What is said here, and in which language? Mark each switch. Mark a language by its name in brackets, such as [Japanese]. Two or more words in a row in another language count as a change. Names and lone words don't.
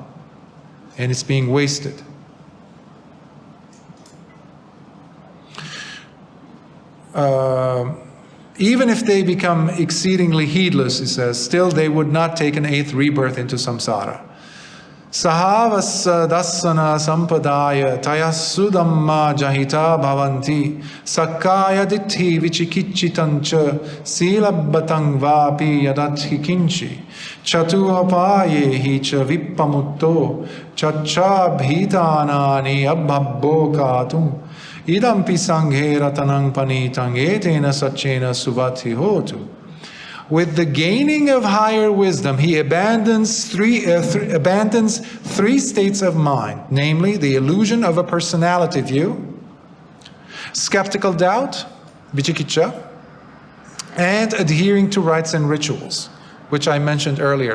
[English] And it's being wasted. Even if they become exceedingly heedless, he says, still they would not take an 8th rebirth into samsara. [Pali] Sahavasa dasana sampadaya tayasu dhamma jahita bhavanti sakkaya ditti vichikichitancha silabbatang vapi yadathi kinchi chatuhapayehi cha vippamutto chacha bhitanani abhabbo katum idampi sanghe ratanang panitang etena sachena subati hotu. [English] With the gaining of higher wisdom, he abandons three states of mind, namely the illusion of a personality view, skeptical doubt, vichikicha, and adhering to rites and rituals, which I mentioned earlier.